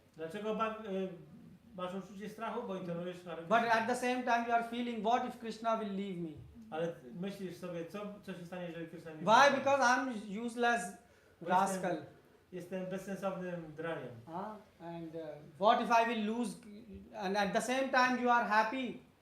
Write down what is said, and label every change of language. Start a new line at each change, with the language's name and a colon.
Polish: Dlaczego masz uczucie strachu? Bo intonujesz Hare
English: But
Polish: Krishna.
English: at the same time you are feeling, what if Krishna will leave me?
Polish: Ale myślisz sobie, co się stanie, jeżeli Krishna mnie
English: Why?
Polish: zostawi?
English: Because I'm useless rascal.
Polish: Jestem bezsensownym draniem.
English: And what if I will lose? And at the same time you are happy